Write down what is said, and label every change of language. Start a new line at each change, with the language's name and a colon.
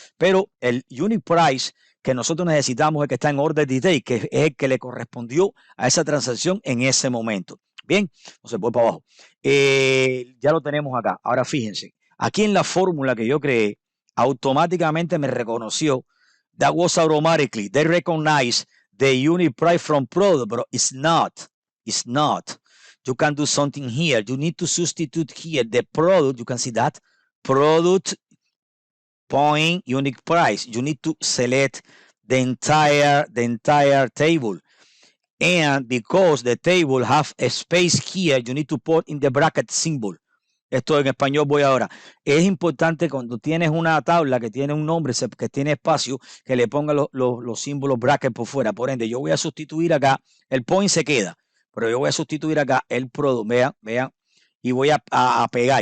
Spanish: Pero el unit price que nosotros necesitamos es el que está en order detail, que es el que le correspondió a esa transacción en ese momento. Bien, entonces voy para abajo. Ya lo tenemos acá. Ahora fíjense, aquí en la fórmula que yo creé, automáticamente me reconoció.
English: That was automatically. They recognize the unit price from product, but it's not. It's not. You can do something here. You need to substitute here the product. You can see that product point unit price. You need to select the entire table. And because the table have a space here, you need to put in the bracket symbol.
Spanish: Esto en español voy ahora. Es importante cuando tienes una tabla que tiene un nombre, que tiene espacio, que le ponga los símbolos bracket por fuera. Por ende, yo voy a sustituir acá, el point se queda, pero yo voy a sustituir acá el product, vean, y voy a pegar.